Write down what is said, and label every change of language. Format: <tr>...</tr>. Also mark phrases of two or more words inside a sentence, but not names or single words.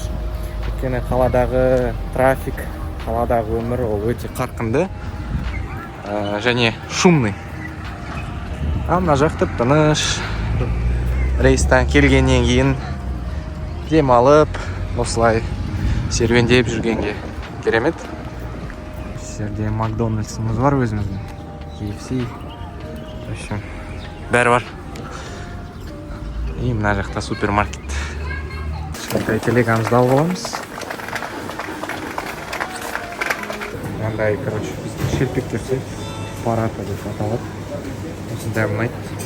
<kk>Өйткені қаладағы трафик, қаладағы өмір ол өте қарқынды және шумный. Мына жақты тыныш. Рейстан келгеннен кейін демалып, осылай серуендеп жүргенге керемет. Жерде Макдональдсымыз бар өзіміздің.</kk> <ru>KFC. В общем,</ru> <kk>бәрі бар. И мына жақта супермаркет. Кішкентай телегамызды алып аламыз. Мынандай, короче, біздің шелпек жүрсе, парата деп аталады. Осындай ұнайды.</kk>